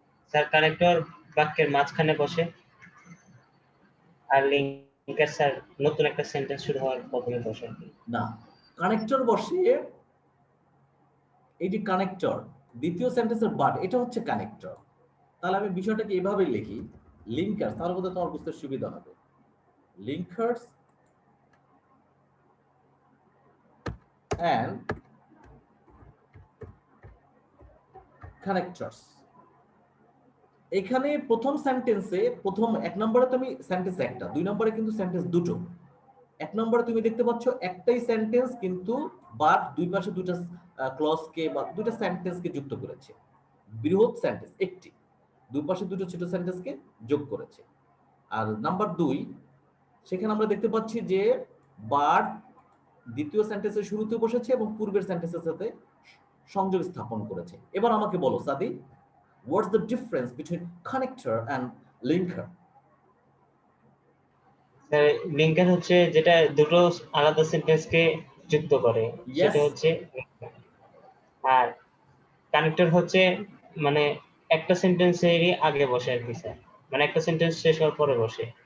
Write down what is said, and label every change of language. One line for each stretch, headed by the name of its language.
Bangla: Sir connector বাক্যের মাঝখানে বসে, আর লিঙ্কার স্যার নতুন একটা সেন্টেন্স শুরু হওয়ার প্রথমে বসে। না, কানেক্টর বসে, এই যে কানেক্টর দ্বিতীয় সেন্টেন্সের বাট, এটা হচ্ছে কানেক্টর। তাহলে আমি বিষয়টাকে এইভাবে লিখি, লিঙ্কার, তাহলে বোধহয় তোমার বুঝতে সুবিধা হবে।
English: Linkers and connectors।
Bangla: এখানে প্রথম সেন্টেন্সে প্রথম এক নম্বরে তুমি সেন্টেন্স একটা, দুই নম্বরে কিন্তু সেন্টেন্স দুটো। এক নম্বরে তুমি দেখতে পাচ্ছ একটাই সেন্টেন্স কিন্তু বাট দুই পাশে দুইটা ক্লজকে বা দুইটা সেন্টেন্সকে যুক্ত করেছে, বৃহৎ সেন্টেন্স একটি, দুই পাশে দুটো ছোট সেন্টেন্সকে যোগ করেছে। আর নাম্বার দুই, সেখানে আমরা দেখতে পাচ্ছি যে বাট দ্বিতীয় সেন্টেন্সের শুরুতে বসেছে এবং পূর্বের সেন্টেন্সের সাথে সংযোগ স্থাপন করেছে। এবার আমাকে বলো সাদি,
English: what's the difference between connector and linker?
Bangla: Sir linker হচ্ছে যেটা দুটো আলাদা সেন্টেন্সকে যুক্ত করে, সেটা হচ্ছে। আর কানেক্টর হচ্ছে মানে একটা সেন্টেন্সেরই আগে বসে আর কি স্যার, মানে একটা সেন্টেন্স শেষ হওয়ার পরে বসে।